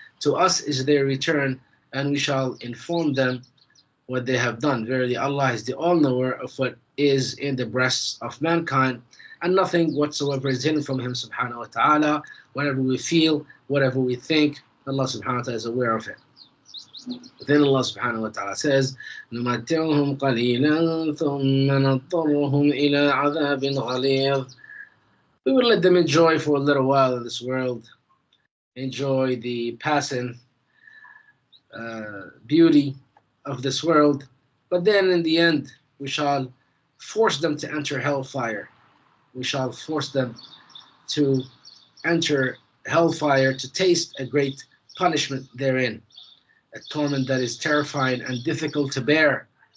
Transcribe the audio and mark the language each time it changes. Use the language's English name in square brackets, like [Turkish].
[English] To us is their return, and we shall inform them what they have done. Verily, Allah is the all-knower of what is in the breasts of mankind, and nothing whatsoever is hidden from Him subhanahu wa ta'ala. Whatever we feel, whatever we think, Allah subhanahu wa ta'ala is aware of it. Then Allah subhanahu wa ta'ala says, [Arabic] نُمَتِّعُهُمْ قَلِيلًا ثُمَّ نَضْطَرُّهُمْ إِلَىٰ عَذَابٍ غَلِيظٍ. [English] We will let them enjoy for a little while in this world, enjoy the passing beauty of this world, but then in the end we shall force them to enter hellfire. We shall force them to enter hellfire, to taste a great punishment therein, a torment that is terrifying and difficult to bear.